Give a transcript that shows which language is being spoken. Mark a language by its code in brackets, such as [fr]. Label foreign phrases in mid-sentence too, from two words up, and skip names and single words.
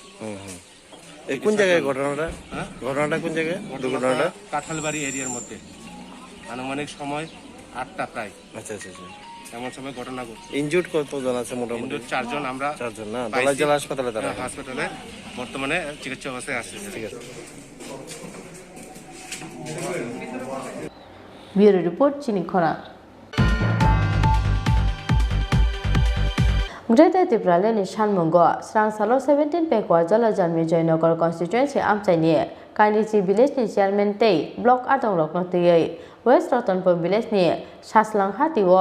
[bn] কোন জায়গায় ঘটনাটা? ঘটনাটা কোন জায়গায়? দুর্ঘটনাটা কাঁঠালবাড়ি এরিয়ার মধ্যে আনুমানিক সময় 8টা প্রায়। আচ্ছা আচ্ছা আচ্ছা এমন সময় ঘটনা ঘটছে। ইনজুর্ড কতজন আছে মোটামুটি? ইনজুর্ড 4 জন আমরা 4 জন না দলাই জেলা হাসপাতালে তারা হাসপাতালে বর্তমানে চিকিৎসা অবস্থায় আছে। ঠিক আছে। [en] Bureau report [trp] chini khora Greta Tiprale ni Shanmungo Srangsalo 17 Pekwa Jala Janmi Joynagar constituency amchaini Kainiji village ni chairman tei block atong rokno tei West Ratanpur village ni Saslang Hatiwo